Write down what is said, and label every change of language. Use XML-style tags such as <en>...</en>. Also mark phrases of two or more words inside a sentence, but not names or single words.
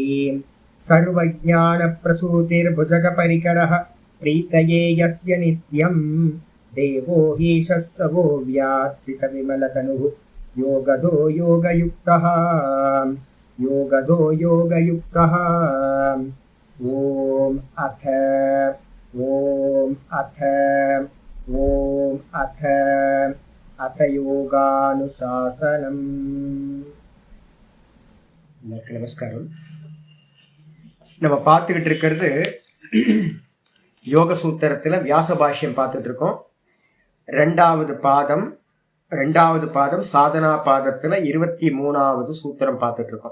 <sa>सर्वज्ञानप्रसूतिर्भुजगपरिकरः प्रीतये यस्य नित्यं देवो हीशः स वो व्यात्सितविमलतनुः योगदो योगयुक्तः योगदो योगयुक्तः. ॐ अथ अथ யோகானுசாசனம்.</sa> <ta>நமஸ்காரம். நம்ம பார்த்துக்கிட்டு இருக்கிறது யோக சூத்திரத்தில் வியாச பாஷ்யம் பார்த்துட்டு இருக்கோம். ரெண்டாவது பாதம் சாதனா பாதத்தில் 23வது சூத்திரம் பார்த்துட்டு இருக்கோம்.</ta>